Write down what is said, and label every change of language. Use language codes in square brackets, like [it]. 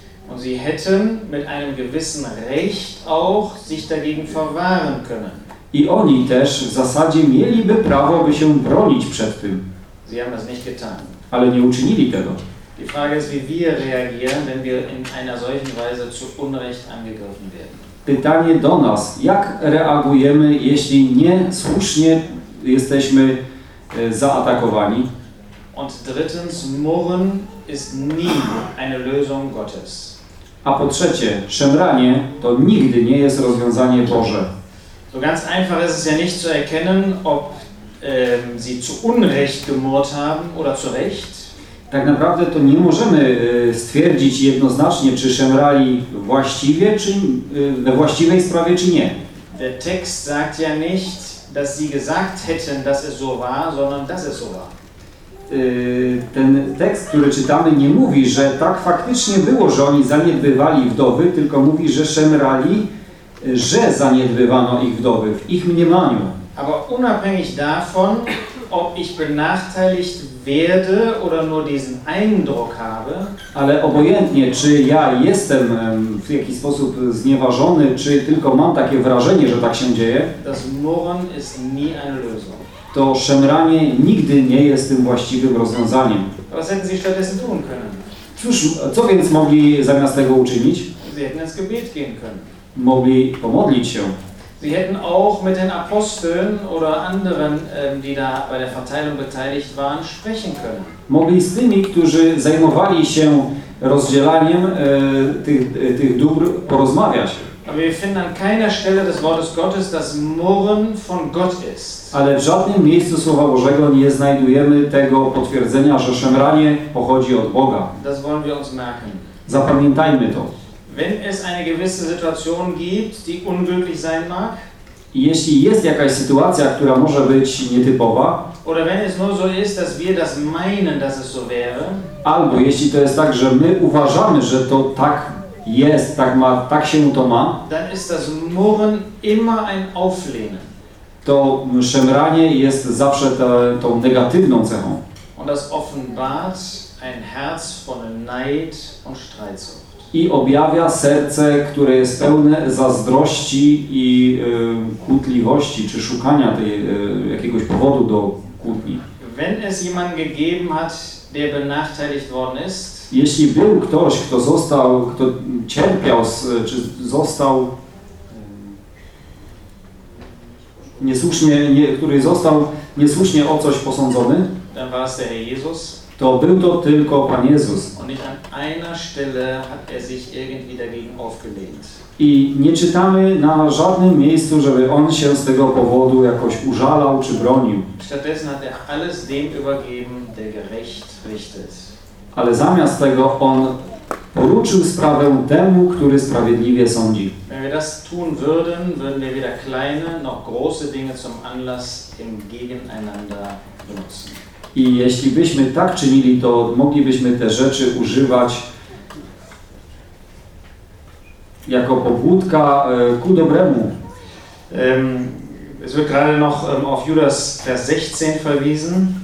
[de] Und sie hätten mit einem gewissen Recht auch sich dagegen verwahren können. [pl] I oni też w zasadzie mieliby prawo, by się bronić przed tym. [de] Sie haben das nicht getan. [pl] Ale nie uczynili tego. [de] Die Frage ist, wie wir reagieren, wenn wir in einer solchen Weise zu Unrecht angegriffen werden. [pl] Pytanie do nas, jak reagujemy, jeśli niesłusznie jesteśmy zaatakowani? [de] Und drittens, murren ist nie eine Lösung Gottes. [pl] A po trzecie, szemranie to nigdy nie jest rozwiązanie Boże. [de] So ganz einfach ist es ja nicht zu erkennen, ob sie zu Unrecht gemurrt haben oder zu Recht. [pl] Tak naprawdę to nie możemy stwierdzić jednoznacznie, czy szemrali właściwie, czy we właściwej sprawie, czy nie. [de] Der Text sagt ja nicht, dass sie gesagt hätten, dass es so war, sondern dass es so war. [pl] Ten tekst, który czytamy, nie mówi, że tak faktycznie było, że oni zaniedbywali wdowy, tylko mówi, że szemrali, że zaniedbywano ich wdowy, w ich mniemaniu. [de] Aber unabhängig davon, ob ich benachteiligt werde oder nur diesen Eindruck habe. [pl] Ale obojętnie, czy ja jestem w jakiś sposób znieważony, czy tylko mam takie wrażenie, że tak się dzieje. [de] Das Murren ist nie eine Lösung. [pl] To szemranie nigdy nie jest tym właściwym rozwiązaniem. [de] Was hätten Sie stattdessen tun können? [pl] Cóż, co więc mogli zamiast tego uczynić? [de] Sie hätten ins Gebet gehen können. [pl] Mogli pomodlić się. [de] Sie hätten auch mit den Aposteln oder anderen, die da bei der Verteilung beteiligt waren, sprechen können. [pl] Mogli z tymi, którzy zajmowali się rozdzielaniem tych dóbr, porozmawiać. [de] Aber wir finden an keiner Stelle des Wortes Gottes, dass Murren von Gott ist. [pl] Ale w żadnym miejscu Słowa Bożego nie znajdujemy tego potwierdzenia, że szemranie pochodzi od Boga. [de] Das wollen wir uns merken. [pl] Zapamiętajmy to. [de] Wenn es eine gewisse Situation gibt, die unglücklich sein mag, [pl] jeśli jest jakaś sytuacja, która może być nietypowa, [de] oder wenn es nur so ist, dass wir das meinen, dass es so wäre, [pl] albo jeśli to jest tak, że my uważamy, że to tak jest, tak ma, tak się to ma, [de] dann ist das Murren immer ein Auflehnen. [pl] To szemranie jest zawsze tą negatywną cechą. [de] Und das offenbart ein Herz von Neid und Streitsucht. [pl] I objawia serce, które jest pełne zazdrości i kłótliwości, czy szukania tej, jakiegoś powodu do kłótni. [de] Wenn es jemanden gegeben hat, der benachteiligt worden ist, [pl] jeśli był ktoś, kto został, kto cierpiał, czy został niesłusznie, który został niesłusznie o coś posądzony, [de] dann war es der Herr Jesus. [pl] To był to tylko Pan Jezus. [de] Und nicht an einer Stelle hat sich irgendwie dagegen aufgelehnt. [pl] I nie czytamy na żadnym miejscu, żeby on się z tego powodu jakoś użalał czy bronił. [de] Stattdessen hat alles dem übergeben, der gerecht richtet. [pl] Ale zamiast tego on poruczył sprawę temu, który sprawiedliwie sądzi. [de] Wenn wir das tun würden, würden wir weder kleine noch große Dinge zum Anlass im Gegeneinander benutzen. [pl] I jeśli byśmy tak czynili, to moglibyśmy te rzeczy używać jako pobudka ku dobremu. [de] Es wird gerade noch auf Judas Vers 16 verwiesen.